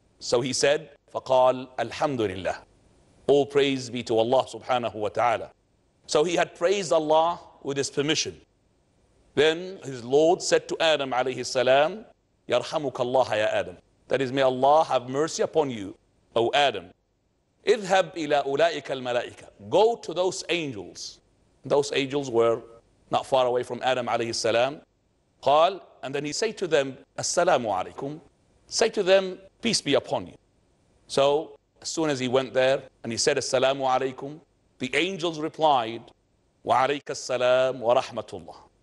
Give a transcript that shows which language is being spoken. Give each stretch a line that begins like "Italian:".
English: So he said,
Arabic: فقال الحمد لله,
English: all praise be to Allah subhanahu wa ta'ala. So he had praised Allah with his permission. Then his Lord said to Adam alayhi salam,
Arabic: يرحمك الله يا Adam.
English: That is, may Allah have mercy upon you, O Adam.
Arabic: اذهب إلى أولئك الملائكة.
English: Go to those angels. Those angels were not far away from Adam alayhi salam. قال, and then he said to them, Assalamu alaikum. Say to them, peace be upon you. So as soon as he went there and he said, Assalamu alaikum, the angels replied, Wa alayka assalam wa rahmatullah.